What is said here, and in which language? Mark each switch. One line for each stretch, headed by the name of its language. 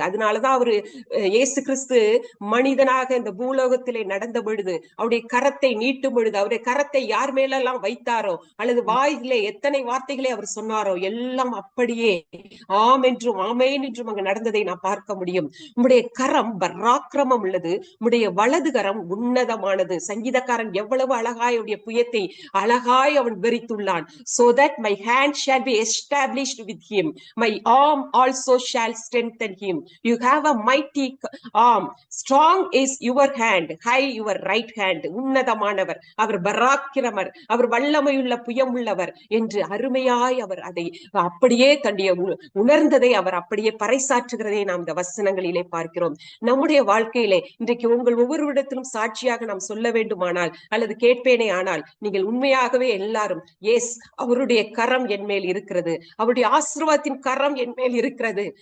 Tamil: அதனாலதான் அவரு இயேசு கிறிஸ்து மனிதனாக இந்த பூலோகத்திலே நடந்த பொழுது, அவருடைய கரத்தை நீட்டும் பொழுது, அவருடைய கரத்தை யார் மேலெல்லாம் வைத்தாரோ அல்லது வாயிலே எத்தனை வார்த்தைகளை அவர் சொன்னாரோ எல்லாம் அப்படியே ஆம் என்றும் ஆமேன் என்றும் அங்கு நடந்ததை நான் பார்க்க முடியும். உம்முடைய கரம் பராக்கிரமம் உள்ளது, உம்முடைய வலது கரம் உன்னதமானது. சங்கீதக்காரன் எவ்வளவு அழகாய் அவருடைய புயத்தை அழகாய் அவன் விரித்துள்ளான்.
English: So that my hand shall be established with him, my arm also shall strengthen him. You have a mighty arm, strong is your hand, high your right hand.
Tamil: உன்னதமானவர், அவர் பராக்கிரமர், அவர் வல்லமையுள்ள புயமுள்ளவர் என்று அருமையாய் அவர் அதை அப்படியே தன்னுடைய உணர்ந்ததை அவர் அப்படியே பறைசாற்றுகிறதை நாம் இந்த வசனங்களிலே பார்க்கிறோம். நம்முடைய வாழ்க்கையிலே இன்றைக்கு உங்கள் ஒவ்வொருவரிடத்திலும் சாட்சியாக நாம் சொல்ல வேண்டுமானால் அல்லது கேட்பேனே ஆனால், நீங்கள் உண்மையாகவே எல்லாரும் எஸ், அவருடைய கரம் என் மேல் இருக்கிறது, அவருடைய ஆசீர்வாதத்தின் கரம் என் மேல் இருக்கிறது.